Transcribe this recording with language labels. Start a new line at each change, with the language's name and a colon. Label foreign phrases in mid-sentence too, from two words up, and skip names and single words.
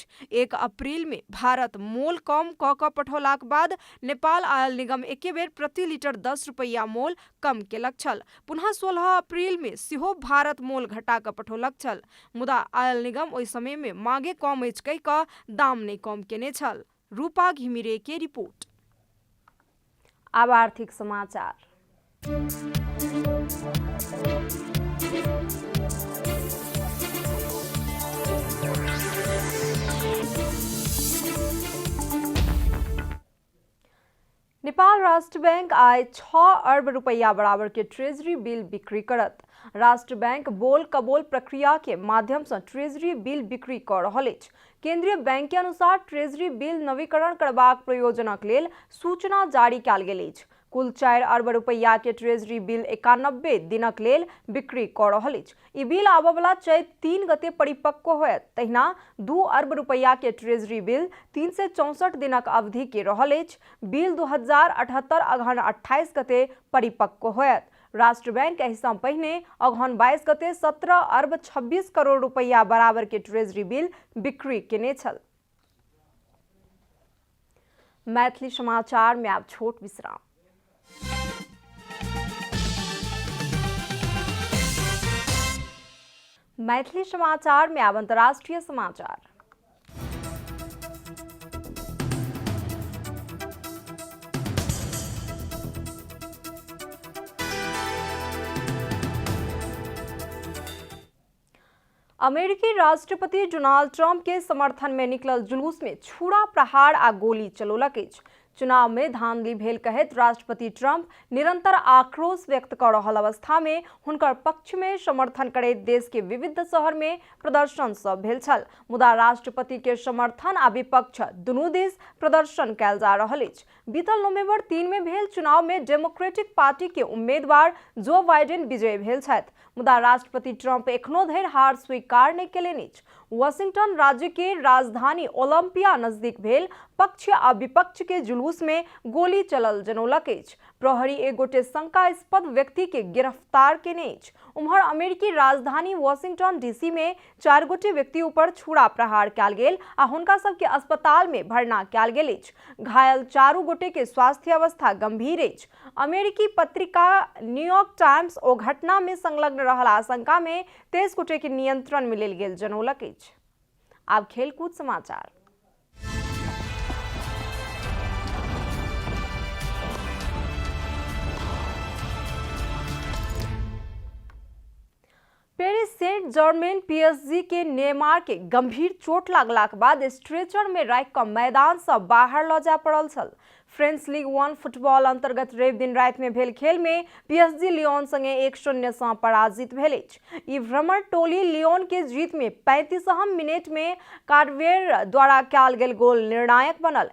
Maithili: 1 अप्रैल में भारत मोल कम क क पठौलाक बाद नेपाल आयल निगम एके बेर प्रति लीटर 10 रुपया मोल कम केलक छल। पुनः 16 अप्रैल में सेहो भारत मोल घटा क पठौलक छल। मुदा आयल निगम ओहि समय में मांगे कम अछि कहि क दाम नहीं कम केने छल। रूपा घिमिरे के रिपोर्ट। अब आर्थिक समाचार। नेपाल राष्ट्र बैंक आय 6 अरब रुपया बराबर के ट्रेजरी बिल बिक्री करत। राष्ट्र बैंक बोल कबोल प्रक्रिया के माध्यम से ट्रेजरी बिल बिक्री कर रहल अछि। केंद्रीय बैंक के अनुसार ट्रेजरी बिल नवीकरण करबाक प्रयोजनक लेल सूचना जारी कयल गेल अछि। कुल 4 अरब रुपया के ट्रेजरी बिल 91 दिनक लेल बिक्री कर रहल अछि। ई बिल आबय वाला चैत 3 गते परिपक्व होयत। तहिना 2 अरब रुपया के ट्रेजरी बिल 364 दिनक अवधि के रहल अछि। बिल 2078 अगहन 28 गते परिपक्व होयत। राष्ट्र बैंक एहि सँ पहिने अगहन 22 गते 17 अर्ब 26 करोड़ रुपैया बराबर के ट्रेजरी बिल बिक्री केने छल। मैथिली समाचार में आब छोट विश्राम। मैथिली समाचार में आब अंतर्राष्ट्रीय समाचार। अमेरिकी राष्ट्रपति डोनाल्ड ट्रंप के समर्थन में निकलल जुलूस में छुरा प्रहार आ गोली चलोलक अछि। चुनाव में धांधली भेल कहैत राष्ट्रपति ट्रंप निरंतर आक्रोश व्यक्त कर रहल अवस्था में हुनकर पक्ष में समर्थन करैत देश के विविध शहर में प्रदर्शन सब भेल छल। मुदा राष्ट्रपति के समर्थन आ विपक्ष दुनू दिस प्रदर्शन कयल जा रहल अछि। बीतल नवंबर 3 में भेल चुनाव में डेमोक्रेटिक पार्टी के उम्मीदवार जो बाइडेन विजयी भेल छथि, मुदा राष्ट्रपति ट्रंप एखनो धरि हार स्वीकार नहि केलनि अछि। वाशिंगटन राज्य के राजधानी ओलंपिया नजदीक भेल पक्ष आ विपक्ष के जुलूस में गोली चलल जनौलक अछि। प्रहरी एक गोटे शंकास्पद व्यक्ति के गिरफ्तार केने अछि। उम्हर अमेरिकी राजधानी वाशिंगटन डीसी में 4 गोटे व्यक्ति ऊपर छुरा प्रहार कयल गेल आ हुनका सबके अस्पताल में भर्ना कयल गेल अछि। घायल 4 गोटे के स्वास्थ्य अवस्था गंभीर अछि। अमेरिकी पत्रिका न्यूयॉर्क टाइम्स ओ घटना में संलग्न रहल आशंका में 23 गोटे के नियंत्रण में लेल गेल जनौलक अछि। आब खेलकूद समाचार। पेरिस सेंट जर्मेन पीएसजी के नेमार के गंभीर चोट लागलाक बाद स्ट्रेचर में राखि कऽ मैदान से बाहर लऽ जाय पड़ल छल। फ्रेंच लीग 1 फुटबॉल अंतर्गत रवि दिन राति में भेल खेल में पीएसजी लियोन संगे 1-0 सँ पराजित भेल अछि। ई भ्रमण टोली लियोन के जीत में 35 मिनट में कार्डवेर द्वारा कयल गेल गोल निर्णायक बनल।